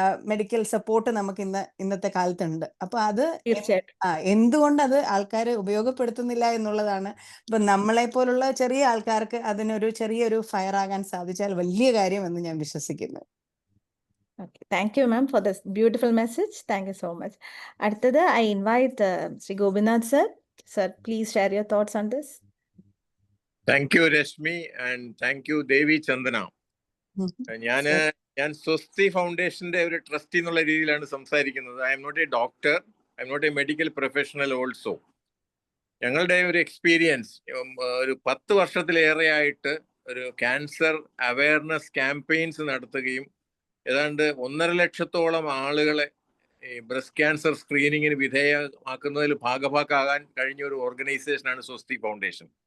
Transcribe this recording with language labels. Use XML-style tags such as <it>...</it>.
<ml>Medical support നമുക്ക് ഇന്നത്തെ കാലത്തുണ്ട്. അപ്പൊ അത് തീർച്ചയായിട്ടും എന്തുകൊണ്ട് അത് ആൾക്കാർ ഉപയോഗപ്പെടുത്തുന്നില്ല എന്നുള്ളതാണ്. ഇപ്പൊ നമ്മളെ പോലുള്ള ചെറിയ ആൾക്കാർക്ക് അതിനൊരു ചെറിയൊരു ഫയർ ആകാൻ സാധിച്ചാൽ വലിയ കാര്യമെന്ന് ഞാൻ വിശ്വസിക്കുന്നു.</ml> <en>Okay, thank you, ma'am, for this beautiful message. Thank you so much. അടുത്തത് I invite Sri Gopinath sir. Sir, please share your thoughts on this. Thank you, Reshmi, and thank you, Devi Chandana.</en> <ml>ഞാൻ സ്വസ്തി ഫൗണ്ടേഷന്റെ ഒരു trustee എന്നുള്ള രീതിയിലാണ് സംസാരിക്കുന്നത്.</ml> <en>I am not a doctor, I am not a medical professional also.</en> <ml>ഞങ്ങളുടെ ഒരു experience ഒരു 10 വർഷത്തിലേറെയായിട്ട് ഒരു ക്യാൻസർ അവയർനെസ് ക്യാമ്പയിൻസ് നടത്തുകയും ഏതാണ്ട് 1.5 ലക്ഷത്തോളം ആളുകളെ ഈ ബ്രസ്റ്റ് ക്യാൻസർ സ്ക്രീനിങ്ങിന് വിധേയമാക്കുന്നതിൽ ഭാഗഭാക്കാകാൻ കഴിഞ്ഞ ഒരു ഓർഗനൈസേഷനാണ് സ്വസ്തി ഫൗണ്ടേഷൻ.</ml>